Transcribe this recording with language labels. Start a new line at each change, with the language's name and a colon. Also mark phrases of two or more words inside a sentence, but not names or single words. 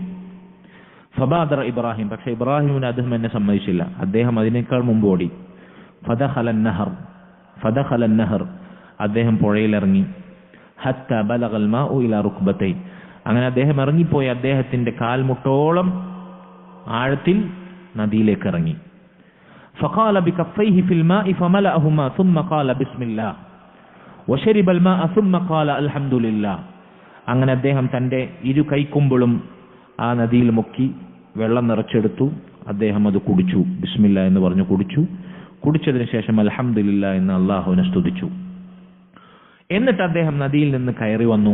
Malayalam: ഫബാദറ ഇബ്രാഹിം, പക്ഷെ ഇബ്രാഹിമിന് അദ്ഹം എന്നെ സമ്മതിച്ചില്ല, അദ്ദേഹം അതിനേക്കാൾ മുമ്പ് ഓടി.
Arabic: فدخل النهر,
Malayalam: അദ്ദേഹം പുഴയിലിറങ്ങി.
Arabic: حتى بلغ الماء إلى ركبتيه,
Malayalam: അങ്ങനെ അദ്ദേഹം ഇറങ്ങിപ്പോയി അദ്ദേഹത്തിന്റെ കാൽമുട്ടോളം ആഴത്തിൽ നദിയിലേക്ക് ഇറങ്ങി.
Arabic: فقال بكفيه في الماء فملأهما ثم قال بسم الله وشرب الماء ثم قال الحمد لله.
Malayalam: അങ്ങനെ അദ്ദേഹം തന്റെ 2 കൈക്കുമ്പിളും ആ നദിയിൽ മുക്കി വെള്ളം നിറച്ചെടുത്തു. അദ്ദേഹം അത് കുടിച്ചു, ബിസ്മില്ലാ എന്ന് പറഞ്ഞു കുടിച്ചു. കുടിച്ചതിന് ശേഷം അൽഹംദുലില്ലാ എന്ന് അല്ലാഹുവിനെ സ്തുതിച്ചു. എന്നിട്ട് അദ്ദേഹം നദിയിൽ നിന്ന് കയറി വന്നു.